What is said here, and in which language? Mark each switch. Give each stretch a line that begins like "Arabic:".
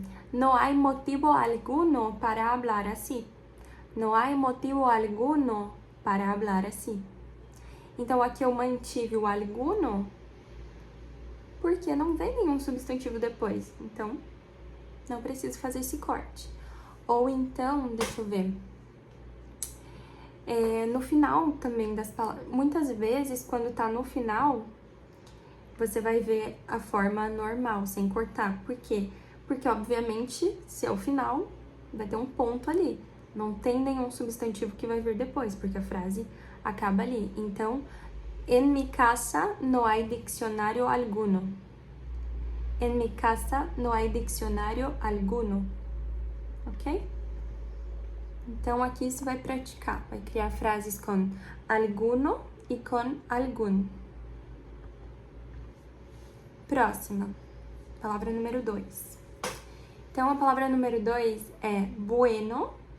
Spanish: No hay motivo alguno para hablar así. No hay motivo alguno para hablar así.
Portuguese: Então, aqui eu mantive o alguno porque não vem nenhum substantivo depois. Então, não preciso fazer esse corte. Ou então, deixa eu ver. No final também das palavras. Muitas vezes, quando tá no final, você vai ver a forma normal, sem cortar. Por quê? Porque, obviamente, se é o final, vai ter um ponto ali. Não tem nenhum substantivo que vai vir depois, porque a frase acaba ali.
Spanish: Então, en mi casa no hay diccionario alguno. En mi casa no hay diccionario alguno.
Portuguese: Ok? Então, aqui você vai praticar. Vai criar frases com alguno e com algún. Próxima. Palavra número 2. Então, a palavra número 2 é bueno.